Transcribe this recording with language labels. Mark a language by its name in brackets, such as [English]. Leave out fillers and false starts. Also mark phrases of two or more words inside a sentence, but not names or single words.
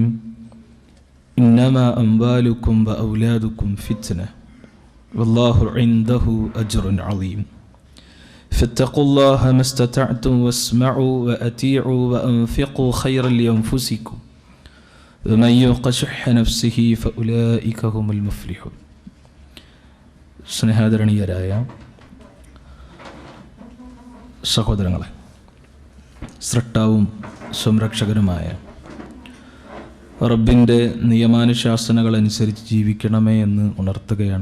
[Arabic] إنما أموالكم وأولادكم فتنة والله عنده أجر عظيم. فاتقوا الله ما استطعتم واسمعوا وأطيعوا وأنفقوا خيرا لأنفسكم ومن يوق شح نفسه فأولئك هم المفلحون. [Malayalam] സ്നേഹാദരണീയരായ സഹോദരങ്ങളെ, സ്രഷ്ടാവും സംരക്ഷകനുമായ റബ്ബിൻ്റെ നിയമാനുശാസനകൾ അനുസരിച്ച് ജീവിക്കണമേ എന്ന് ഉണർത്തുകയാണ്.